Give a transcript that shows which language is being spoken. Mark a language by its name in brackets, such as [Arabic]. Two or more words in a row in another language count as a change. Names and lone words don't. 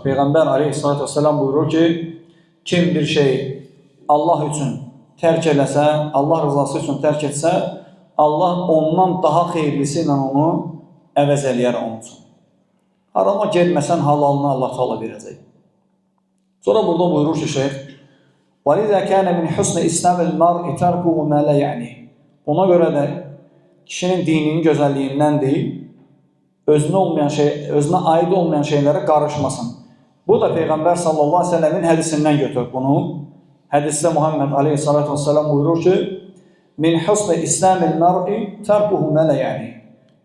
[Azerbaijani] Peyğəmbər [Arabic] عليه الصلاة والسلام [Azerbaijani] buyurur ki, kim bir şey Allah üçün tərk eləsə, Allah rızası üçün tərk etsə, Allah ondan daha xeyirlisi ilə onu əvəz eləyər onun üçün. Harama gelməsən halalını Allah Teala verəcək. Sonra burada buyurur ki, şeyh, [Arabic] وَلِذَا كَانَ مِنْ حُسْنِ إِسْلَامِ الْمَرْءِ تَرْكُهُ مَا لَا يَعْنِهِ [Azerbaijani] Ona görə də kişinin dininin gözəlliyindəndir, özünə aid olmayan şeylərə qarışmasın. Bu da Peyğəmbər [Arabic] صلى الله عليه وسلم [Azerbaijani] hədisindən götürür bunu. Hədisdə Muhammed [Arabic] عليه الصلاة والسلام [Azerbaijani] buyurur ki, [Arabic] من حسن إسلام المرء تركه ما لا يعنيه.